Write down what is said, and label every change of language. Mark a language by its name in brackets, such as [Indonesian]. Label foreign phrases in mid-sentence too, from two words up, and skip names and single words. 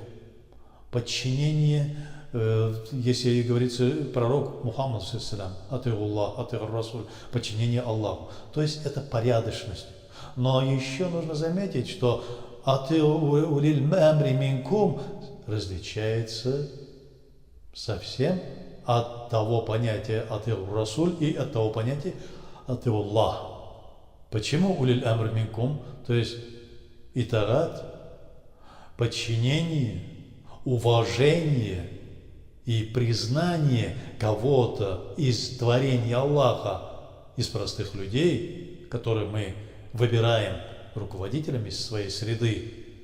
[Russian] Подчинение, если говорится пророк Мухаммад, [Arabic] أطيعوا الله، أطيعوا الرسول, [Russian] подчинение Аллаху. То есть это порядочность. Но еще нужно заметить, что [Arabic] أطيعوا أولي الأمر منكم [Russian] различается совсем от того понятия [Arabic] أطيعوا الرسول [Russian] и от того понятия атыгуллах. Почему [Arabic] أولي الأمر منكم? [Russian] То есть итаат, подчинение, уважение и признание кого-то из творения Аллаха, из простых людей, которые мы выбираем руководителями своей среды,